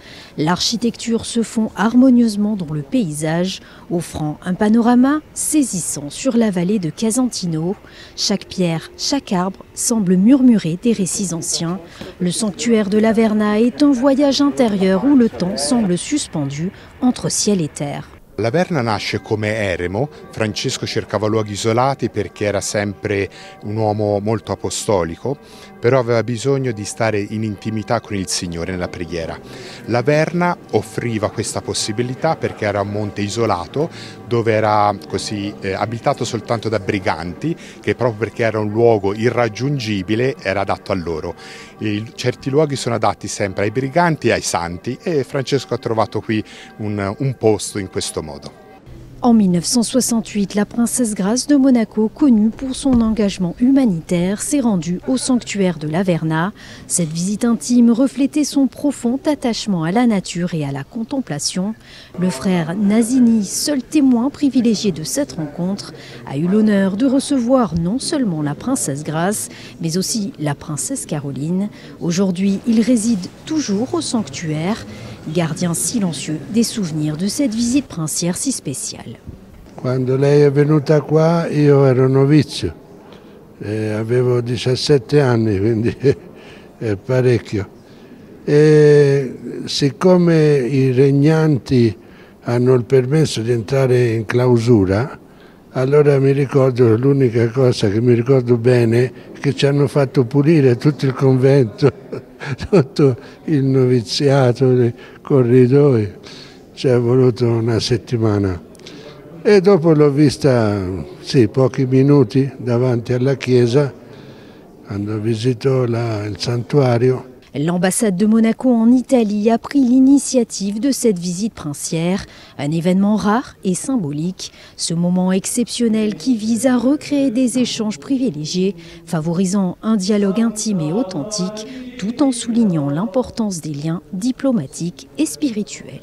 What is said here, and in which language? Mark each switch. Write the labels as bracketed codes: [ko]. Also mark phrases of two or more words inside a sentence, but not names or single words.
[fr] L'architecture se fond harmonieusement dans le paysage, offrant un panorama saisissant sur la vallée de Casentino. Chaque pierre, chaque arbre semble murmurer des récits anciens. Le sanctuaire de la Verna est un voyage intérieur où le temps semble suspendu entre ciel et terre. [it] La Verna nasce come eremo. Francesco cercava luoghi isolati perché era sempre un uomo molto apostolico, però aveva bisogno di stare in intimità con il Signore nella preghiera. La Verna offriva questa possibilità perché era un monte isolato dove era così abitato soltanto da briganti, che proprio perché era un luogo irraggiungibile era adatto a loro. Certi luoghi sono adatti sempre ai briganti e ai santi e Francesco ha trovato qui un posto in questo modo. [fr] En 1968, la princesse Grace de Monaco, connue pour son engagement humanitaire, s'est rendue au sanctuaire de la Verna. Cette visite intime reflétait son profond attachement à la nature et à la contemplation. Le frère Nazini, seul témoin privilégié de cette rencontre, a eu l'honneur de recevoir non seulement la princesse Grace, mais aussi la princesse Caroline. Aujourd'hui, il réside toujours au sanctuaire, gardien silencieux des souvenirs de cette visite princière si spéciale. [it] Quando lei è venuta qua io ero novizio, avevo 17 anni, quindi è parecchio. E siccome i regnanti hanno il permesso di entrare in clausura, allora mi ricordo, l'unica cosa che mi ricordo bene è che ci hanno fatto pulire tutto il convento, tutto il noviziato, i corridoi, ci è voluto una settimana. E dopo l'ho vista, sì, pochi minuti davanti alla chiesa, quando visitò il santuario. [fr] L'ambassade de Monaco en Italie a pris l'initiative de cette visite princière, un événement rare et symbolique. Ce moment exceptionnel qui vise à recréer des échanges privilégiés, favorisant un dialogue intime et authentique, tout en soulignant l'importance des liens diplomatiques et spirituels.